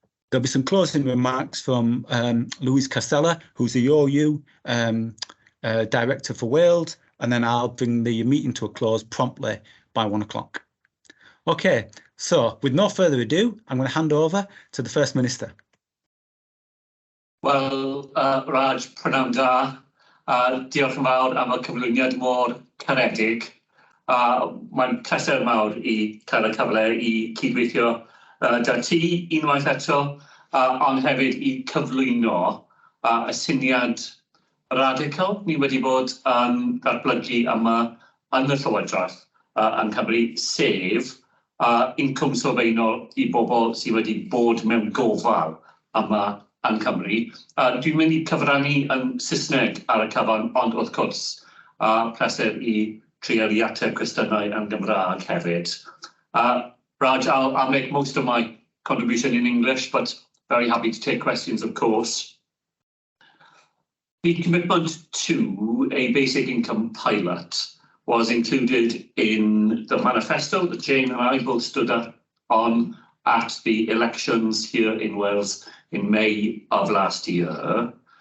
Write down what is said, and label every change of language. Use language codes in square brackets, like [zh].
[en] There'll be some closing remarks from Louise Casella, who's the OU Director for Wales, and then I'll bring the meeting to a close promptly by 1 o'clock. Okay, So, with no further ado, I'm going to hand over to the First Minister. [cy] Wel, Raj, prynawn da. Diolch yn fawr am y cyflwyniad mor caredig. Mae'n pleser mawr i cael y cyfle i cydweithio da ti unwaith eto, ond hefyd i cyflwyno y syniad radical ni wedi bod yn datblygu yma yn y Llywodraeth yn Cymru, sef incwm sylfaenol i bobl sydd wedi bod mewn gofal yma yn Cymru. Dwi'n mynd i cyfrannu yn Saesneg ar y cyfan, ond wrth gwrs, pleser i trial i ateb cwestiynau yn Gymraeg hefyd. [en] Raj, I'll make most of my contribution in English, but very happy to take questions, of course. The commitment to a basic income pilot was included in the manifesto that Jane and I both stood up on at the elections here in Wales in May of last year.